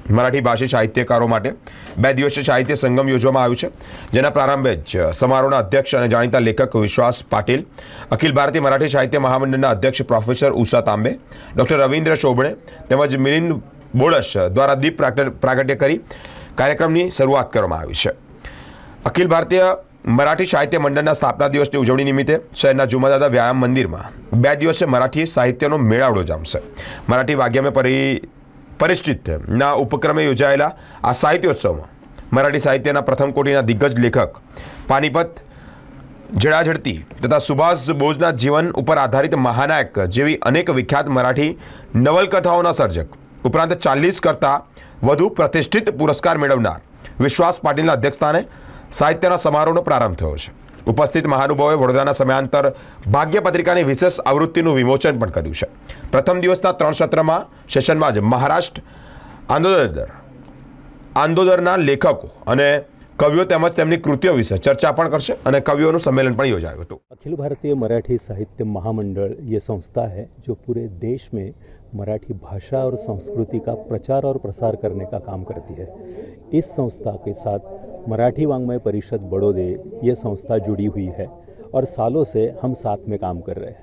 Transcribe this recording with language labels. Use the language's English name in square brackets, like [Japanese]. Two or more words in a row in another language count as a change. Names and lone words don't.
[Gujarati] મરાઠી ભાષી સાહિત્યકારો માટે 2 દિવસીય સાહિત્ય સંગમ યોજવામાં આવ્યું છે, જેના પ્રારંભે જ સમારોહના અધ્યક્ષ અને જાણીતા લેખક વિશ્વાસ પાટીલ, અખિલ ભારતીય મરાઠી સાહિત્ય મહામંડળના અધ્યક્ષ પ્રોફેસર ઉષા તાંબે, ડોક્ટર રવિન્દ્ર શોભણે તેમજ મિલિંદ બોળસ દ્વારા દીપ પ્રાગટ્ય કરી કાર્યક્રમની શરૂઆત કરવામાં આવી છે। अखिल भारतीय मराठी साहित्य मंडळના સ્થાપના દિવસની ઉજવણી નિમિત્તે શહેરના જુમાદાદા વ્યાયામ મંદિરમાં 2 દિવસીય મરાઠી સાહિત્યનો મેળાવડો જામશે। મરાઠી વાગ્યમય પરિષદના ઉપક્રમે યોજાયેલા આ સાહિત્યોત્સવમાં મરાઠી સાહિત્યના પ્રથમ કોટીના દિગ્ગજ લેખક પાનીપત જડાઝડતી તથા સુભાષ બોઝના જીવન ઉપર આધારિત મહાનાયક જેવી અનેક વિખ્યાત મરાઠી નવલકથાઓના સર્જક ઉપરાંત 40 કરતા વધુ પ્રતિષ્ઠિત પુરસ્કાર મેળવનાર વિશ્વાસ પાટીલના અધ્યક્ષસ્થાને સાહિત્યના સમારોહનો પ્રારંભ થયો છે। ઉપસ્થિત મહાનુભાવોએ વડોદરાના સમયાંતર ભાગ્ય પત્રિકાની વિશેષ આવૃત્તિનું વિમોચન પણ કર્યું છે। પ્રથમ દિવસના 3 સત્રમાં સેશનમાં જ મહારાષ્ટ્ર આંદોલનના લેખકો અને કવિઓ તેમજ તેમની કૃતિઓ વિશે ચર્ચા પણ કરશે અને કવિઓનું સંમેલન પણ યોજાયું હતું। [Hindi] अखिल भारतीय मराठी साहित्य महामंडल ये संस्था है जो पूरे देश में मराठी भाषा और संस्कृति का प्रचार और प्रसार करने का काम करती है। इस संस्था के साथ मराठी वाङ्मय परिषद बड़ौदे ये संस्था जुड़ी हुई है और सालों से हम साथ में काम कर रहे हैं।